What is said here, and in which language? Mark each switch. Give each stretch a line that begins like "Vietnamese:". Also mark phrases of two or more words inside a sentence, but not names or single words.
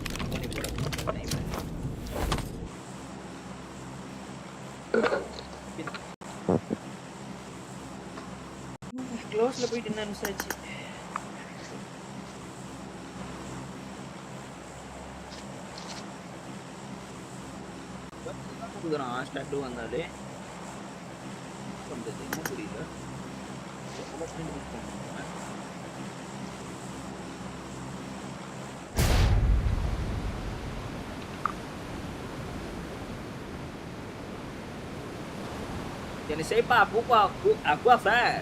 Tamil: க்ளோஸ்ல போயிட்டு என்ன மிஸ் ஆச்சு? ஸ்டார்ட் 2 வந்தாலே பண்றது என்ன புரியல.
French: Je ne sais pas pourquoi, à quoi faire.